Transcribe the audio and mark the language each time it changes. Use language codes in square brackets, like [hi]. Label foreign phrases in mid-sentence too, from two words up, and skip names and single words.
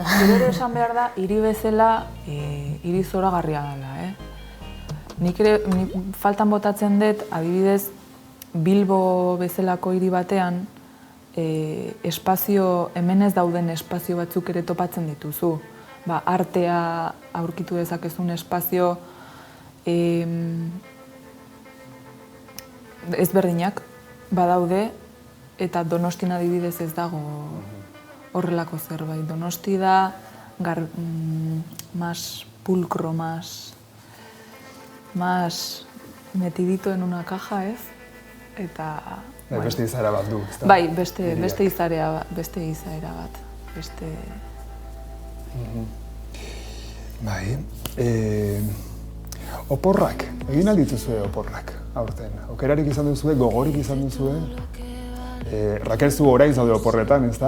[eu] Gero esan behar da, hiri bezala, hiri zoragarria dela, Nik ere, faltan botatzen dut, adibidez, Bilbo bezalako hiri batean, espazio, hemen ez dauden espazio batzuk ere topatzen dituzu. Artea aurkitu dezakezun espazio ezberdinak badaude, eta Donostin adibidez ez dago horrelako zerbait. Donosti da, [es] más pulcro, más metidito en una caja, [eu] ez? Eta... Beste izaera bat du, ezta? Bai, beste izaera bat. Bai, oporrak, egin aldituzue oporrak, aurten. Okerarik izan duzue, gogorik izan duzue. Rakel, zu orain zaude oporretan, ezta?